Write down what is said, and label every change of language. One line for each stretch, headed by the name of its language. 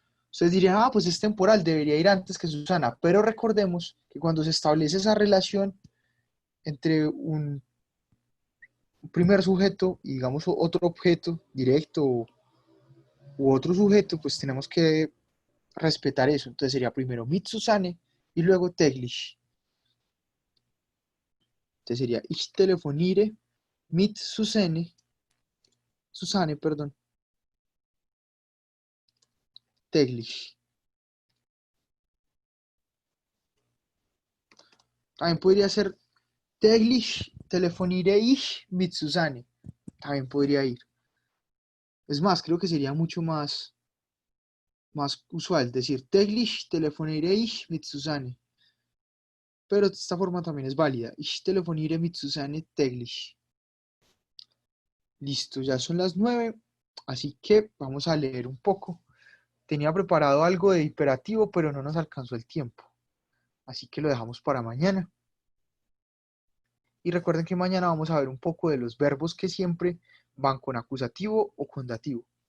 Spanish: Ustedes dirían, ah, pues es temporal, debería ir antes que Susana. Pero recordemos que cuando se establece esa relación entre un primer sujeto y digamos otro objeto directo u otro sujeto, pues tenemos que respetar eso. Entonces sería primero
German: mit Susanne
Spanish: y luego täglich. Entonces sería
German: ich telefoniere mit Susanne,
Spanish: perdón,
German: täglich.
Spanish: También podría ser
German: täglich telefoniere ich mit Susanne.
Spanish: También podría ir. Es más, creo que sería mucho más usual decir
German: täglich telefoniere ich mit Susanne.
Spanish: Pero esta forma también es válida.
German: Ich telefoniere mit Susanne täglich.
Spanish: Listo, ya son las 9, así que vamos a leer un poco. Tenía preparado algo de hiperativo, pero no nos alcanzó el tiempo. Así que lo dejamos para mañana. Y recuerden que mañana vamos a ver un poco de los verbos que siempre van con acusativo o con dativo.